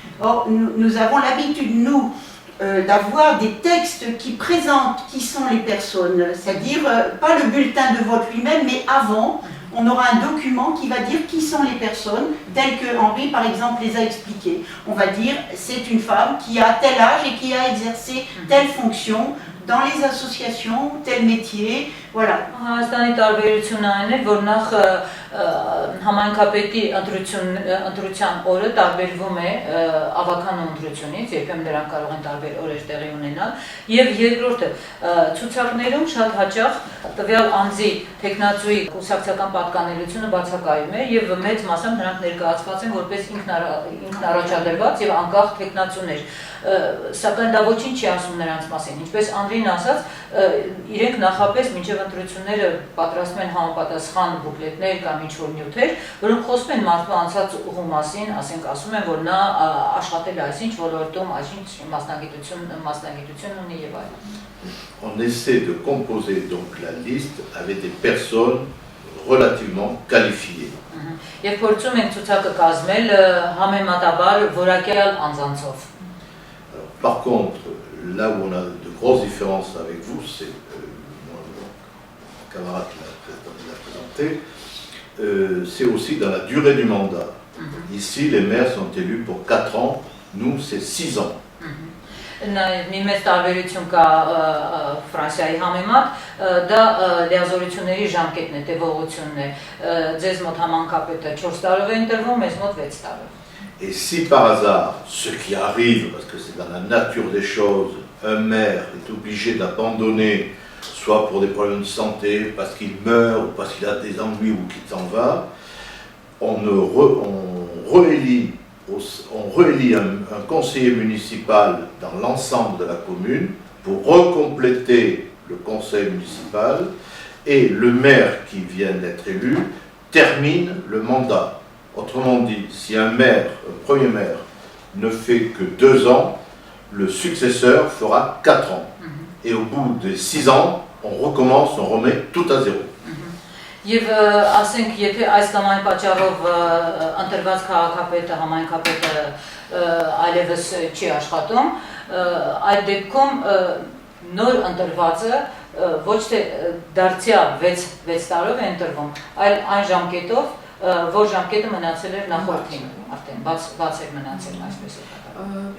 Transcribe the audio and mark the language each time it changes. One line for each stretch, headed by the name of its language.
French: Or, nous avons l'habitude, nous, d'avoir des textes qui présentent qui sont les personnes, c'est-à-dire pas le bulletin de vote lui-même, mais avant, on aura un document qui va dire qui sont les personnes, telles que Henri, par exemple, les a expliquées. On va dire, c'est une femme qui a tel âge et qui a exercé telle fonction dans les associations, tel métier, voilà.
Armenian: Հայաստանի տարբերությունն այն է, որ նախ համայնքապետի ընտրության օրը տարբերվում է ավականու ընտրությունից, երբեմն դրանք կարող են տարբեր օրեր տեղի ունենալ, եւ երկրորդը ցուցակներում շատ հաճախ տվյալ անձի տեխնացուի կուսակցական պատկանելությունը բացակայում է եւ մեծ մասամբ նրանք ներկայացված են որպես ինքնառաջադրված եւ անկախ տեխնացուներ, սակայն դա ոչինչ չի ասում նրանց մասին, ինչպես Անդրին ասաց, իրենք նախապես մինչև ընտրությունները պատրաստում են համապատասխան բուկլետներ կամ ինչ-որ նյութեր, որոնք խոսում են մարդու անցած ուղու մասին, ասենք ասում են, որ նա աշխատել է այսինչ ոլորտում, այսինչ մասնագիտություն ունի եւ այլն։
French: On essaie de composer donc la liste avec des personnes relativement qualifiées.
Armenian: Եվ փորձում ենք ցուցակը կազմել համեմատաբար որակյալ անձանցով։
French: Par contre, là où on a de grosses différences avec vous, c'est mon camarade qui l'a présenté, c'est aussi dans la durée du mandat. Ici, les maires sont élus pour 4 ans, nous, c'est 6 ans.
Armenian: Մի մեծ տարբերություն կա Ֆրանսիայի համեմատ, դա լիազորությունների ժամկետն է, տևողությունն է, ձեզ մոտ համանքապետը 4 տարով է ընտրվում, մեզ մոտ 6 տարով։
French: Et si par hasard, ce qui arrive, parce que c'est dans la nature des choses, un maire est obligé d'abandonner, soit pour des problèmes de santé, parce qu'il meurt, ou parce qu'il a des ennuis ou qu'il s'en va, on réélit un conseiller municipal dans l'ensemble de la commune pour recompléter le conseil municipal, et le maire qui vient d'être élu termine le mandat. Autrement dit, si un premier maire ne fait que 2 ans, le successeur fera 4 ans. Et au bout de 6 ans, on recommence, on remet tout à zéro.
Armenian: Եվ ասենք, եթե այս կամ այն պատճառով ընտրված քաղաքապետը, համայնքապետը այլևս չի աշխատում, այդ դեպքում նոր ընտրվածը ոչ թե դարձյալ 6 տարով է ընտրվում, այլ այն ժամկետով, որ ժամկետը մնացել էր նախորդին, արդեն բաց էր մնացել այսպես է կատարվում։